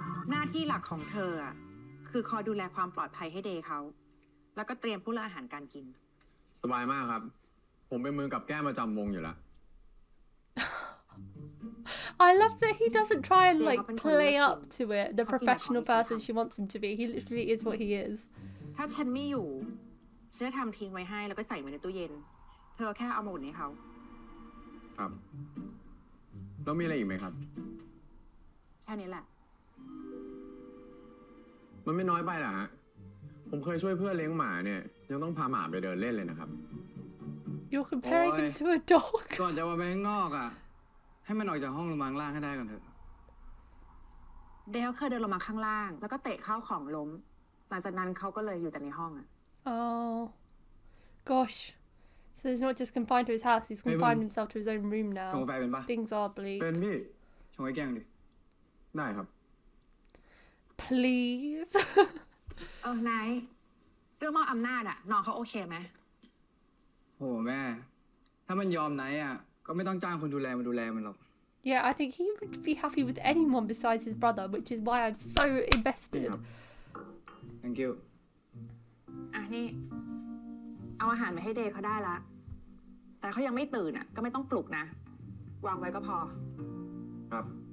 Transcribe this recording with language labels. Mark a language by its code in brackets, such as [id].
[th] หน้าที่หลักของเธออะคือคอยดูแลความปลอดภัยให้เดย์เขา แล้วก็เตรียมผู้เลือกอาหารการกิน สบายมากครับ ผมเป็นมือกับแก้มประจำวงอยู่แล้ว [en] I love that he doesn't try and play up to it, the professional person she wants him to be. He literally is what he is. [th] ถ้าฉันไม่อยู่ฉันจะทำทิ้งไว้ให้แล้วก็ใส่ไว้ในตู้เย็น เธอแค่เอามาอุ่นให้เขา ครับ แล้วมีอะไรอีกไหมครับ แค่นี้แหละ มันไม่น้อยไปเหรอฮะ ผมเคยช่วยเพื่อนเลี้ยงหมาเนี่ยยังต้องพาหมาไปเดินเล่นเลยนะครับ [en] You're comparing him to a dog. [th] ก่อนจะมาไปข้างนอกอ่ะ ให้มันออกจากห้องลงมาข้างล่างให้ได้ก่อนเถอะ เดย์เขาเคยเดินลงมาข้างล่างแล้วก็เตะข้าวของล้ม หลังจากนั้นเขาก็เลยอยู่แต่ในห้องอ่ะ [en] Oh, gosh. So he's not just confined to his house, he's confined himself to his own room [th] ชง [en] now. [th] กาแฟเป็นปะ [en] Things are bleak. [th] เป็นพี่ ชงให้แก้งดิ ได้ครับ [en] Please. [th] ไนท์เรื่องมอบอำนาจอ่ะน้องเขาโอเคไหม โหแม่ ถ้ามันยอมไหนอ่ะ ก็ไม่ต้องจ้างคนดูแลมาดูแลมันหรอก [en] Yeah, I think he would be happy with anyone besides his brother, which is why I'm so invested. thank you [th] อ่ะนี่ เอาอาหารไปให้เดย์เขาได้ละ แต่เขายังไม่ตื่นอ่ะ ก็ไม่ต้องปลุกนะ วางไว้ก็พอ ครับ